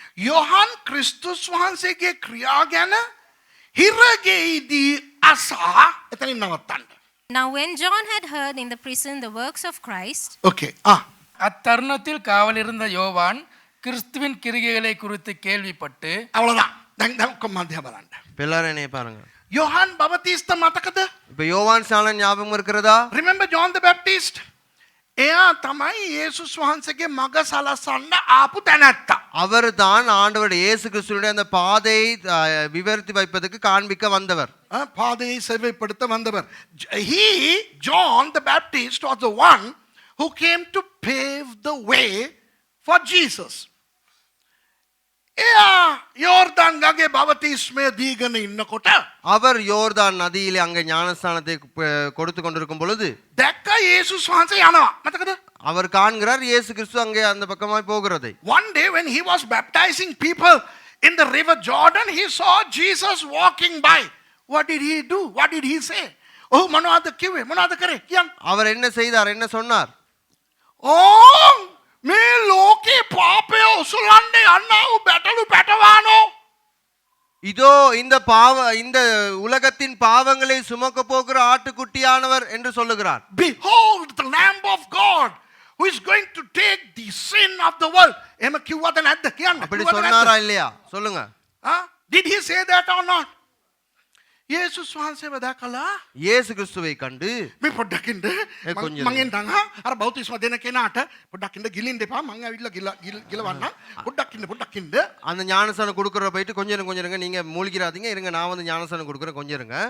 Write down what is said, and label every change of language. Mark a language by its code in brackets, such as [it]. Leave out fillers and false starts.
[si] யோவான் கிறிஸ்துස් වහන්සේගේ ක්‍රියා ගැන හිරගෙයිදී අසා එතනින් නවත්තන්න. [en] Now, when John had heard in the prison the works of Christ, okay. [ta] அத்தருணத்தில் காவலிருந்த யோவான் கிறிஸ்துவின் கிரிகைகளை குறித்து கேள்விப்பட்டு, அவ்வளவுதான். [si] දැන් ඔක්කොම මධ්‍ය බලන්න. [ta] எல்லாரும் பாருங்க. [si] யோவான் பவතිஸ்த මතකද? [ta] இப்ப யோவான் ஸ்நானன் ஞாபகம் இருக்கிறதா? [en] Remember John the Baptist? [si] එයා තමයි යේසුස් වහන්සේගේ මග සලසන්න ආපු තැනැත්තා. [ta] அவர் தான் ஆண்டவர் இயேசு கிறிஸ்துவினுடைய அந்த பாதையை விவரித்து வைப்பதற்கு காண்பிக்க வந்தவர். பாதையை செவ்வைப்படுத்த வந்தவர். [en] He, John the Baptist, was the one who came to pave the way for Jesus. [si] එයා යෝර්දාන් ගඟේ බවතිස්මය දීගෙන ඉන්නකොට [ta] அவர் யோர்தான் நதியிலே அங்கே ஞானஸ்தானத்தை கொடுத்து கொண்டிருக்கும் பொழுது [si] දැක්ක යේසුස් වහන්සේ යනවා. මතකද? [ta] அவர் காண்கிறார் இயேசு கிறிஸ்து அங்கே அந்த பக்கமாய் போகிறதை. [en] One day when he was baptizing people in the river Jordan, he saw Jesus walking by. What did he do? What did he say? Oh, [si] මොනවද කිව්වේ? මොනවද කරේ? කියන්න. [ta] அவர் என்ன செய்தார்? என்ன சொன்னார்? [si] Oh, මේ ලෝකේ පාපය උසුලන්නේ යන්නව බැටළු පැටවානෝ. [ta] இதோ இந்த உலகத்தின் பாவங்களை சுமக்க போகிற ஆட்டுக்குட்டியானவர் என்று சொல்லுகிறார். [en] Behold the Lamb of God who is going to take the sin of the world. [si] එම කිව්වද නැද්ද කියන්න? [ta] அப்படி சொன்னாரா இல்லையா? சொல்லுங்க. [en] Did he say that or not? [si] යේසුස් වහන්සේව දැකලා [ta] இயேசு கிறிஸ்துவை கண்டு [si] මේ පොඩ්ඩක් ඉන්න මං එන්නම් අර බෞතිස්ම දෙන කෙනාට පොඩ්ඩක් ඉන්න ගිලින්න එපා මං ඇවිල්ලා ගිලවන්න පොඩ්ඩක් ඉන්න [ta] அந்த ஞானஸ்தானம் கொடுக்கற போயிட்டு கொஞ்சம் இருங்க, நீங்க மூழ்கிராதீங்க, இருங்க, நான் வந்து ஞானஸ்தானம் கொடுக்கறேன், கொஞ்சம் இருங்க.